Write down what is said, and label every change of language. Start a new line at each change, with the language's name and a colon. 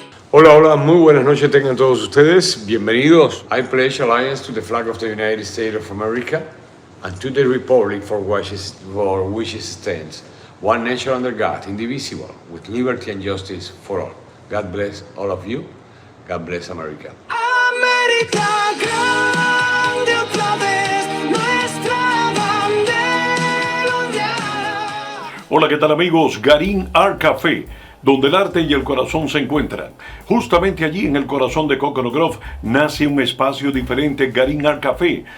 Spanish: Hola, hola, muy buenas noches tengan todos ustedes. Bienvenidos.
English: I pledge allegiance to the flag of the United States of America and to the republic for which it stands, one nation under God, indivisible, with liberty and justice for all. God bless all of you. God bless America.
Spanish: América grande otra vez, nuestra bandera ondeará. Hola, ¿qué tal amigos? Garín Art Café, donde el arte y el corazón se encuentran. Justamente allí, en el corazón de Coconut Grove, nace un espacio diferente, Garín Art Café.